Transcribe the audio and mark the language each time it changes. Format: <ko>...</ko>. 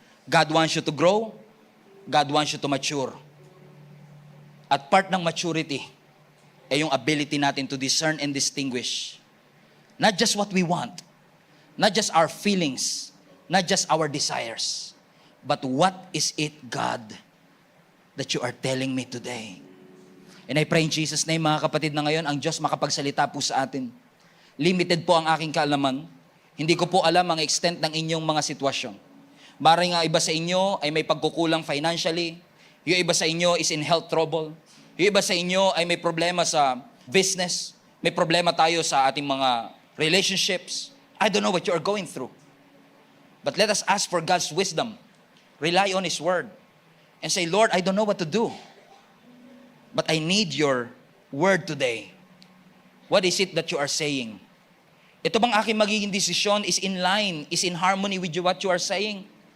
<en>God wants you to grow. God wants you to mature.</en> <tl>At part ng maturity ay yung</tl> <en>ability natin to discern and distinguish not just what we want, not just our feelings, not just our desires, but what is it, God, that you are telling me today? And I pray in Jesus' name,</en> <tl>mga kapatid, na ngayon, ang Diyos makapagsalita po sa atin. Limited po ang aking kaalaman. Hindi ko po alam ang extent ng inyong mga sitwasyon. Maring nga iba sa inyo ay may pagkukulang financially. Yung iba sa inyo</tl> <en>is in health trouble.</en> <tl>Yung iba sa inyo ay may problema sa business. May problema tayo sa ating mga relationships.</tl> <en>I don't know what you are going through. But let us ask for God's wisdom. Rely on His Word. And say, Lord, I don't know what to do. But I need your word today. What is it that you are saying?</en> <tl>Ito bang aking magiging desisyon</tl> <en>is in line, is in harmony with what you are saying?</en>